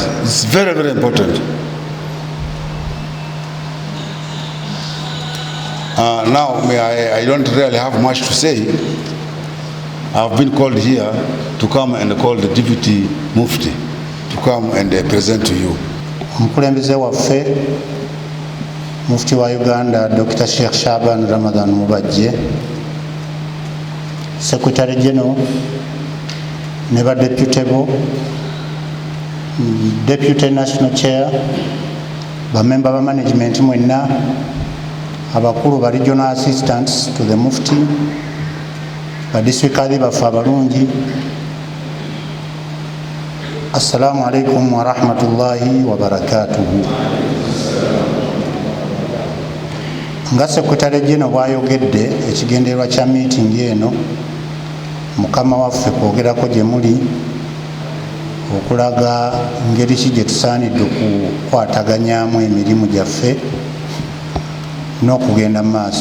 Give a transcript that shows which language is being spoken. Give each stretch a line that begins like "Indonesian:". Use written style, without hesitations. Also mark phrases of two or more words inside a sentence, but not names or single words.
English: It's very, very important. Now, I don't really have much to say. I've been called here to come and call the Deputy Mufti to come and present to you.
Ganda: Omukulembeze waffe Mufti wa Uganda Dr. Sheikh Shaban Ramadan Mubajje,
English: Secretary General
Ganda: ne ba
English: Deputy National Chair,
Ganda: bamemba ba management mwenna, abakulu ba
English: regional assistants to the Mufti,
Ganda: ba
English: district cadre
Ganda: baffe abalungi.
Arabic: السلام عليكم ورحمة الله وبركاته.
Ganda: Nga
English: Secretary General
Ganda: bwayogedde, ekigendererwa kya meeting eno mukama waffe kwogerako gye muli okulaga ngeri ki gye tusaanidde okukwataganyaamu emirimu gyaffe n'okugenda mu maaso.